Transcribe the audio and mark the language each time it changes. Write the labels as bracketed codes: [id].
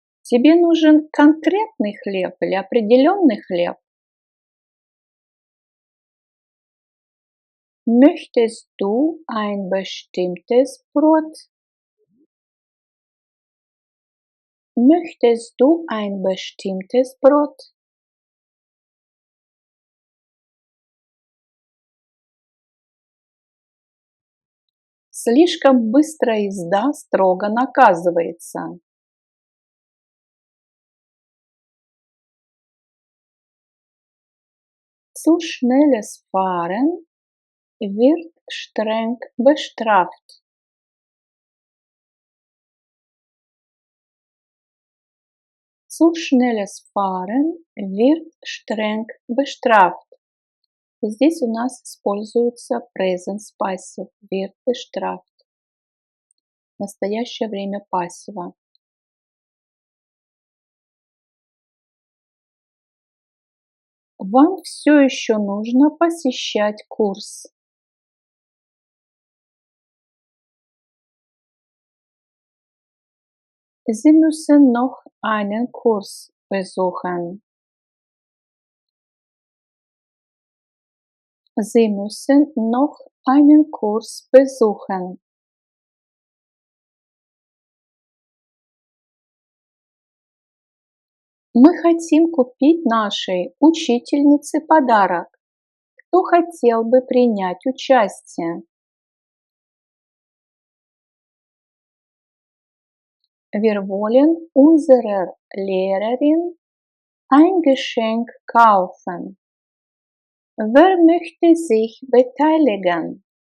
[ru] Тебе нужен конкретный хлеб или определенный хлеб? [de] Möchtest du ein bestimmtes Brot? Möchtest du ein bestimmtes Brot? [ru] Слишком быстрая езда строго наказывается. [de] Zu schnelles Fahren wird streng bestraft. Zu schnelles Fahren wird streng bestraft. [ru] Здесь у нас используется present passive, [de] wird bestraft. [ru] Настоящее время пассива. Вам все еще нужно посещать курс. [de] Sie müssen noch einen Kurs besuchen. Sie müssen noch einen Kurs besuchen. [ru] Мы хотим купить нашей учительнице подарок. Кто хотел бы принять участие? [de] Wir wollen unserer Lehrerin ein Geschenk kaufen. Wer möchte sich beteiligen?